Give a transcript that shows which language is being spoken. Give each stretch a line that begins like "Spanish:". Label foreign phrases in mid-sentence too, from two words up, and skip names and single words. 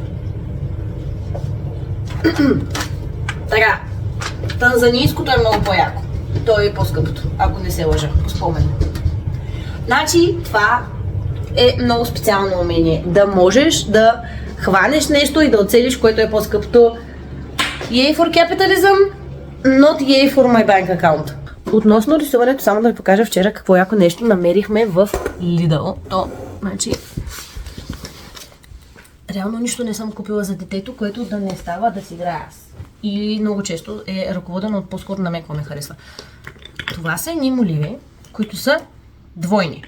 Bulgarian: Така, танзанийското е много по-яко. То е по-скъпото, ако не се лъжа, по спомен. Значи, това е много специално умение. Да можеш да хванеш нещо и да оцелиш, което е по-скъпото.
English: Yay for capitalism, not yay for my bank account.
Bulgarian: Относно рисуването, само да ви покажа вчера какво яко нещо намерихме в Lidl. То, значи, реално нищо не съм купила за детето, което да не става да си играя аз. И много често е ръководено от по-скоро на мен какво ме харесва. Това са едни моливи, които са двойни.